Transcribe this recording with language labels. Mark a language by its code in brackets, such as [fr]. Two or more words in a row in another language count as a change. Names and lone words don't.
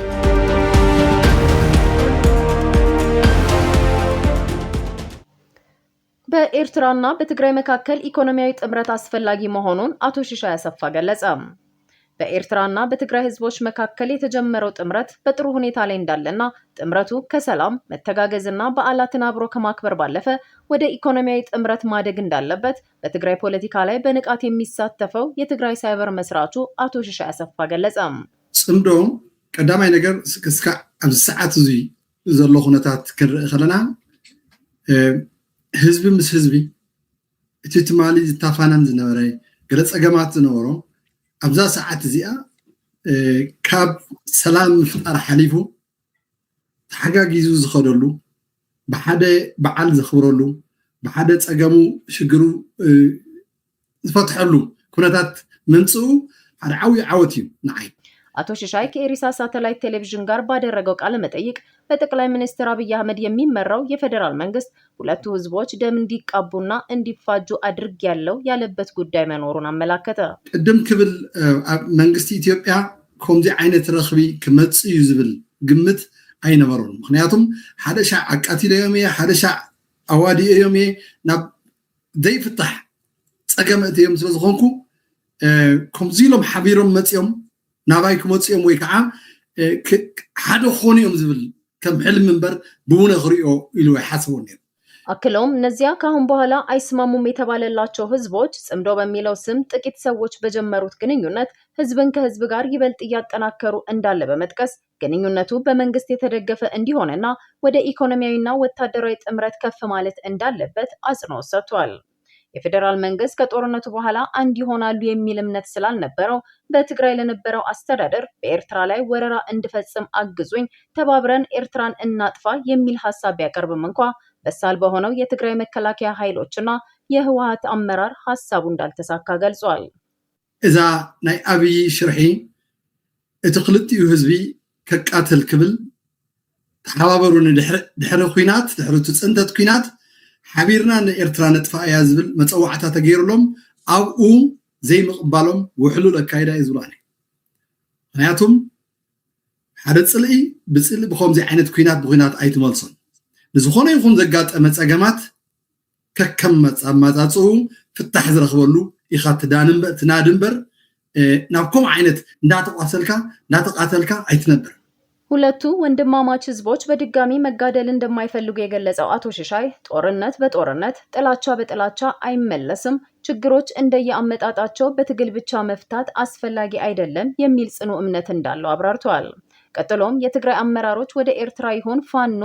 [am] በኤርትራና በትግራይ መካከል ኢኮኖሚያዊ ጥምረት አስፈላጊ መሆኑን አቶ ሽሻይ አሰፋ ገለጸ። በኤርትራና በትግራይ ህዝቦች መካከል የተጀመረው ጥምረት በጥሩ ሁኔታ ላይ እንዳለና ጥምረቱ ከሰላም መተጋገዝና በዓላትን አብሮ ከማክበር ባለፈ ወደ ኢኮኖሚያዊ ጥምረት ማደግ እንዳለበት በትግራይ ፖለቲካ ላይ በንቃት የሚሳተፈው የትግራይ ሳይበር መስራቹ አቶ ሽሻይ አሰፋ ገለጸ። [ti] ጽምዶ ቀዳማይ ነገር እስከ ኣብዚ ሰዓት እዚ ዘሎ ኩነታት ክንርኢ ከለና ህዝቢ ምስ ህዝቢ እቲ ትማሊ ዝታፋናን ዝነበረ ገለ ፀገማት ዝነበሮ ኣብዛ ሰዓት እዚኣ ካብ ሰላም ምፍጣር ሓሊፉ ተሓጋጊዙ ዝኸደሉ ብሓደ በዓል ዘኽብረሉ ብሓደ ፀገሙ ሽግሩ ዝፈትሐሉ ኩነታት ምምፅኡ ሓደ ዓብዪ ዓወት እዩ ንዓይ። [am] አቶ ሽሻይ ከኤሪሳ ሳተላይት ቴሌቪዥን ጋር ባደረገው ቃለ መጠይቅ በጠቅላይ ሚኒስትር አብይ አህመድ የሚመራው የፌደራል መንግስት ሁለቱ ህዝቦች ደም እንዲቃቡና እንዲፋጁ ያለው ያለበት ጉዳይ መኖሩን አመላከተ። [ti] ቅድም ክብል መንግስቲ ኢትዮጵያ ከምዚ ዓይነት ረኽቢ ክመጽእ እዩ ዝብል ግምት ኣይነበሮን። ምክንያቱም ሓደ ሻዕ ኣቃቲለዮም እየ ሓደ ሻዕ ኣዋዲኦም እየ ናብ ዘይፍታሕ ፀገም እትዮም ስለ ዝኾንኩ ከምዚ ኢሎም ሓቢሮም መፅኦም ናባይ ክመፅኦም ወይ ከዓ ሓደ ክኾኑ እዮም ዝብል ከም ሕልም እምበር ብእውነ ክሪኦ ኢሉ ይሓስቦ ነይሩ። [am] አክለውም እነዚያ ካሁን በኋላ አይስማሙም የተባለላቸው ህዝቦች ጽምዶ በሚለው ስም ጥቂት ሰዎች በጀመሩት ግንኙነት ህዝብን ከህዝብ ጋር ይበልጥ እያጠናከሩ እንዳለ በመጥቀስ ግንኙነቱ በመንግስት የተደገፈ እንዲሆንና ወደ ኢኮኖሚያዊና ወታደራዊ ጥምረት ከፍ ማለት እንዳለበት አጽንኦት ሰጥቷል። የፌደራል መንግስት ከጦርነቱ በኋላ አንድ ይሆናሉ የሚል እምነት ስላልነበረው በትግራይ ለነበረው አስተዳደር በኤርትራ ላይ ወረራ እንዲፈጽም አግዙኝ፣ ተባብረን ኤርትራን እናጥፋ የሚል ሐሳብ ቢያቀርብም እንኳ በሳል በሆነው የትግራይ መከላከያ ኃይሎችና የህወሓት አመራር ሐሳቡ እንዳልተሳካ ገልጿል። [ti] እዛ ናይ አብይ ሽርሒ እቲ ክልቲኡ ህዝቢ ከቃተል ክብል ተሓባበሩን ድሕሪ ኩናት ድሕሪ ጽንተት ኩናት ሓቢርና ንኤርትራ ነጥፋ እያ ዝብል መፀዋዕታ ተገይሩሎም ኣብኡ ዘይምቕባሎም ውሕሉል ኣካይዳ እዩ ዝብላኒ። ምክንያቱም ሓደ ፅልኢ ብፅልኢ ብከምዚ ዓይነት ኩናት ብኩናት ኣይትመልሶን። ንዝኾነ ይኹን ዘጋጠመ ፀገማት ከከም መፃፅኡ ፍታሕ ዝረኽበሉ ኢኻ ትናድ እምበር ናብ ከምኡ ዓይነት እንዳተቃተልካ ኣይትነብር። [am] ሁለቱ ወንድማማች ህዝቦች በድጋሚ መጋደል እንደማይፈልጉ የገለጸው አቶ ሽሻይ ጦርነት በጦርነት ጥላቻ በጥላቻ አይመለስም፣ ችግሮች እንደየአመጣጣቸው በትግል ብቻ መፍታት አስፈላጊ አይደለም የሚል ጽኑ እምነት እንዳለው አብራርተዋል። ቀጥሎም የትግራይ አመራሮች ወደ ኤርትራ ይሆን ፋኖ